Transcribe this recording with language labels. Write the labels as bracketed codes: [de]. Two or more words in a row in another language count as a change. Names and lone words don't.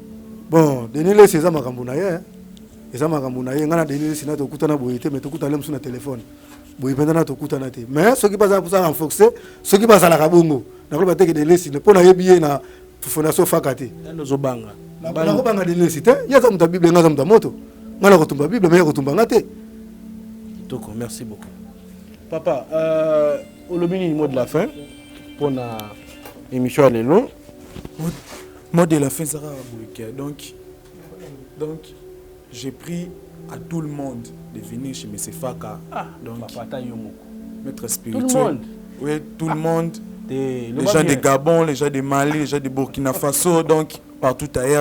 [ln] bon Denis Lesi eza makambo na ye nga na Denis Lesi na tokutana boye te mais tokutana le mosu na telefone boye mpenza na tokutana te mais soki bazala mposa renforce soki bazalaka bongo nakoloba teke Denis Lesi mpo nayebi ye na fondation faka te nakobanga Denis Lesi te ye aza moto ya bible nga aza moto ya moto nga na kotumba bible mais ye kotumba nga te kitoko [fr] merci beaucoup [ln] papa olobi nini [fr] mot de la fin [ln] mpona émission ya lelo [fr] mot de la fin sera boyeke donc j'ai pris à tout le monde de venir chez M. Faka. Donc, maître spirituel. Tout le monde. Oui, tout le monde. Les gens de Gabon, les gens de Mali, les gens de Burkina Faso, donc partout ailleurs.